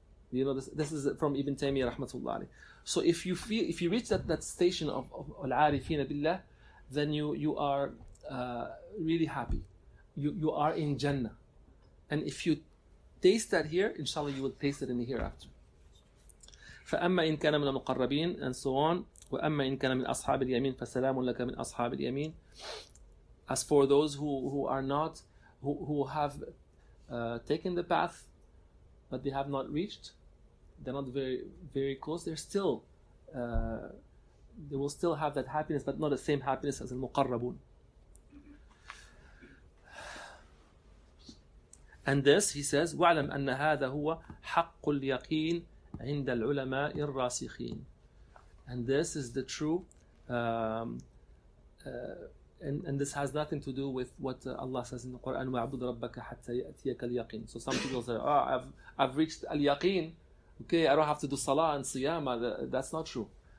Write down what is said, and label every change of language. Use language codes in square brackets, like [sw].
[en] This is from Ibn Taymiyyah rahmatullah alayh. So if you reach that station of al-arifina billah, then you are really happy. You are in Jannah. And if you taste that here, inshallah, you will taste it in the hereafter. [ar] فأما إن كان من المقربين, [en] and so on. [ar] وأما إن كان من أصحاب اليمين فسلام لك من أصحاب اليمين. [en] As for those who are not, who have taken the path, but they have not reached, they're not very, very close, they're still, they will still have that happiness, but not the same happiness as al-muqarrabun. And this, he says, [ar] وَعْلَمْ أَنَّ هَذَا هُوَ حَقُّ الْيَقِينِ عند العلماء الراسخين. [en] And this is the true, and this has nothing to do with what Allah says in the Quran, [ar] وَعْبُدْ رَبَّكَ حَتَّى يَأْتِيَكَ الْيَقِينَ. [en] So some people say, I've reached al-yaqeen, okay, I don't have to do salah and siyama. That's not true.